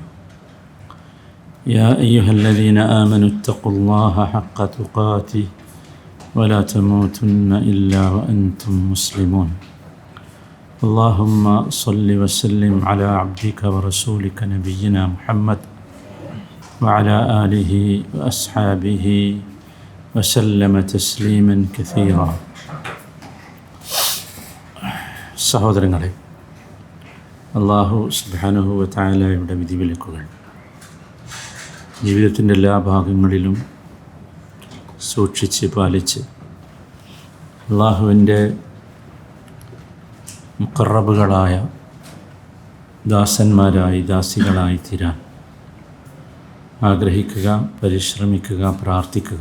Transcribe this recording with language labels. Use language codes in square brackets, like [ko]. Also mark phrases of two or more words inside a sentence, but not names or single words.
[ar] يا أيها الذين آمنوا اتقوا الله حق تقاته ولا تموتن إلا وأنتم مسلمون. اللهم صل وسلم على عبدك ورسولك نبينا محمد وعلى آله وأصحابه وسلم تسليما كثيرا. [ml] സഹോദരങ്ങളെ, [ar] الله سبحانه وتعالى [ml] വിധിവിലക്കുകൾ ജീവിതത്തിൻ്റെ എല്ലാ ഭാഗങ്ങളിലും സൂക്ഷിച്ച് പാലിച്ച് അല്ലാഹുവിൻ്റെ മുഖറബുകളായ ദാസന്മാരായി ദാസികളായി തീരാൻ ആഗ്രഹിക്കുക, പരിശ്രമിക്കുക, പ്രാർത്ഥിക്കുക.